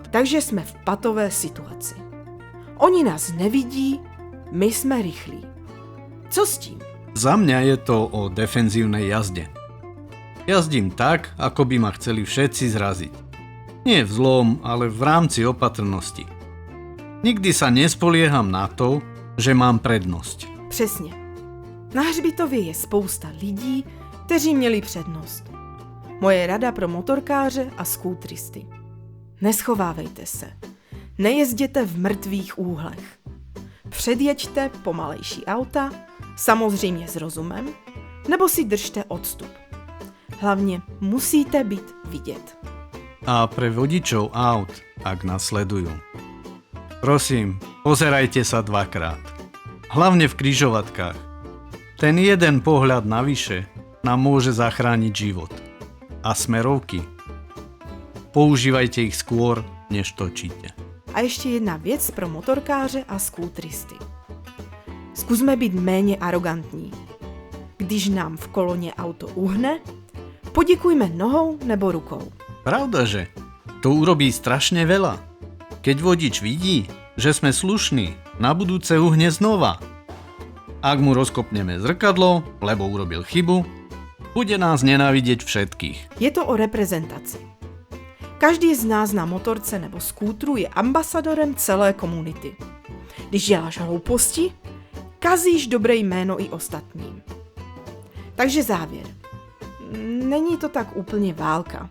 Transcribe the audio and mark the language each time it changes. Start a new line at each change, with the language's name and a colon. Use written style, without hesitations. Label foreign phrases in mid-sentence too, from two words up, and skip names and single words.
Czech: Takže jsme v patové situaci. Oni nás nevidí, my jsme rychlí. Co s tím?
Slovak: Za mňa je to o defenzívnej jazde. Jazdím tak, ako by ma chceli všetci zraziť. Nie v zlom, ale v rámci opatrnosti. Nikdy sa nespolieham na to, že mám prednosť.
Czech: Přesně. Na hřbitově je spousta lidí, kteří měli přednost. Moje rada pro motorkáře a skútristy. Neschovávejte se. Nejezděte v mrtvých úhlech. Předjeďte pomalejší auta, samozřejmě s rozumem, nebo si držte odstup. Hlavně musíte být vidět.
Slovak: A pre vodičov aut, ak nás sledujú. Prosím, pozerajte sa dvakrát. Hlavne v križovatkách. Ten jeden pohľad navyše nám môže zachrániť život. A smerovky. Používajte ich skôr, než točíte.
Czech: A ještě jedna věc pro motorkáře a skútristy. Zkusme být méně arrogantní. Když nám v koloně auto uhne, poděkujme nohou nebo rukou.
Slovak: Pravdaže, to urobí strašne veľa. Keď vodič vidí, že sme slušní, na budúce uhne znova. Ak mu rozkopneme zrkadlo, lebo urobil chybu, bude nás nenávidieť všetkých.
Czech: Je to o reprezentaci. Každý z nás na motorce nebo skútru je ambasadorem celé komunity. Když děláš hlouposti, kazíš dobré jméno i ostatním. Takže závěr. Není to tak úplně válka.